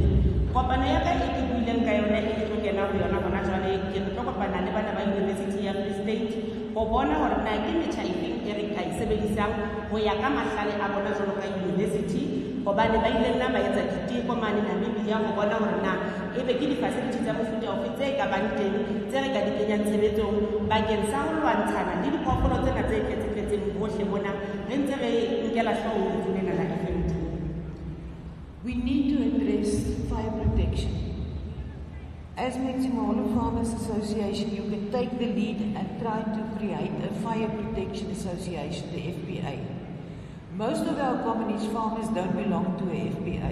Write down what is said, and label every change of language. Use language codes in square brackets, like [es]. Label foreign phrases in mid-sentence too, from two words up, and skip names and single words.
[st] Kopano ya ka e ke buileng ka yona e ke tlo kena ho yona hona jwale ke tlo kopana le bana ba University ya Free State ho bona hore na ke metjha efeng e re ka e sebedisang ho ya ka mahlale a bona jwalo ka university, hobane ba ile nna ba etsa diteko mane Namibia ho bona hore na ebe ke di-facility tsa mofuta ofe tse ka bang teng tse re ka di kenyang tshebetsong bakeng sa ho lwantshana le diphoofolo tsena tse tletseng hohle mona re ntse re nkela hlooho lefu lena la FMD. [en] We need to address fire protection. As Maximolo Farmers Association, you can take the lead and try to create a fire protection association, the FPA. Most of our communist farmers don't belong to a FPA.